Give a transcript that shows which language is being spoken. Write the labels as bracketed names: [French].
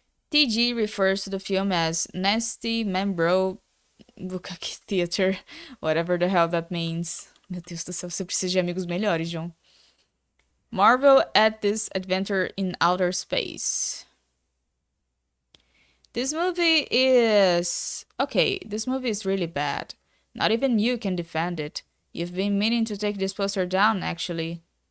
[English] TG refers to the film as Nasty Membro Bukkake Theater, whatever the hell that means. [Portuguese] Meu Deus do céu, você precisa de amigos melhores, John. [English] Marvel at this adventure in outer space. This movie is... Okay, this movie is really bad. Not even you can defend it. You've been meaning to take this poster down, actually.